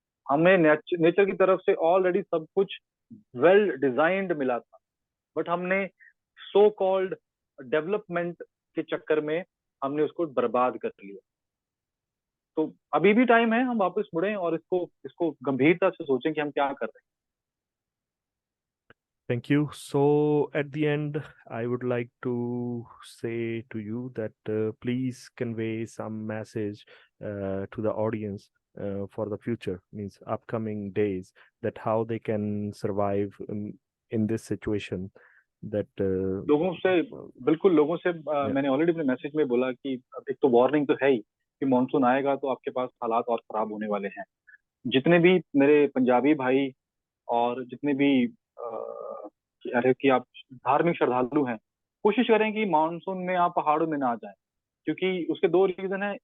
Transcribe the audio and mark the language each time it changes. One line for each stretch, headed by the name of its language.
Hindi: हमें नेचर की तरफ से ऑलरेडी सब कुछ वेल डिजाइंड मिला था, बट हमने सो कॉल्ड डेवलपमेंट के चक्कर में हमने उसको बर्बाद कर लिया। तो अभी भी टाइम है, हम वापस मुड़ें और इसको इसको गंभीरता से सोचें कि हम क्या कर रहे
English: Thank you. So, at the end, I would like to say to you that please convey some message to the audience for the future, means upcoming days, that how they can survive in this situation. That
Hindi: हैं। लोगों से, बिल्कुल लोगों से,
English: yeah,
Hindi: मैंने already अपने message में बोला कि अब एक तो वार्निंग तो है ही कि मानसून आएगा तो आपके पास हालात और खराब होने वाले हैं। जितने भी मेरे पंजाबी भाई और जितने भी अरे कि आप धार्मिक श्रद्धालु हैं, कोशिश करें कि मानसून में आप पहाड़ों में ना जाएं, क्योंकि उसके दो रीजन है।